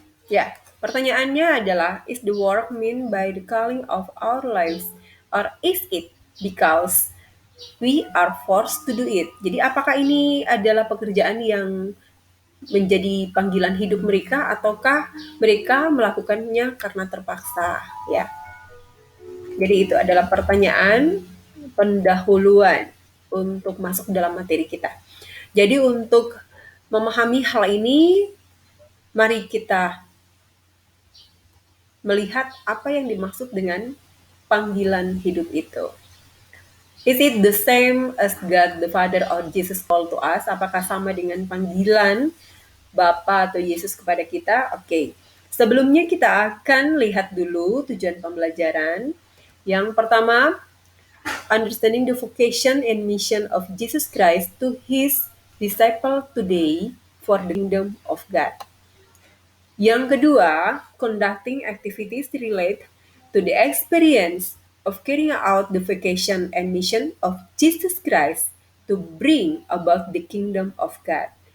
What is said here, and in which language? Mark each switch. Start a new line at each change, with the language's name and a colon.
Indonesian: Ya, pertanyaannya adalah,
English: is the work meant by the calling of our lives, or is it because we are forced to do it?
Indonesian: Jadi apakah ini adalah pekerjaan yang menjadi panggilan hidup mereka, ataukah mereka melakukannya karena terpaksa? Ya, jadi itu adalah pertanyaan pendahuluan untuk masuk dalam materi kita. Jadi untuk memahami hal ini, mari kita melihat apa yang dimaksud dengan panggilan hidup itu.
English: Is it the same as God the Father or Jesus call to us?
Indonesian: Apakah sama dengan panggilan Bapa atau Yesus kepada kita? Oke. Sebelumnya kita akan lihat dulu tujuan pembelajaran. Yang pertama,
English: understanding the vocation and mission of Jesus Christ to his disciple today for the kingdom of God.
Indonesian: Yang kedua,
English: conducting activities relate to the experience of carrying out the vocation and mission of Jesus Christ to bring about the kingdom of God.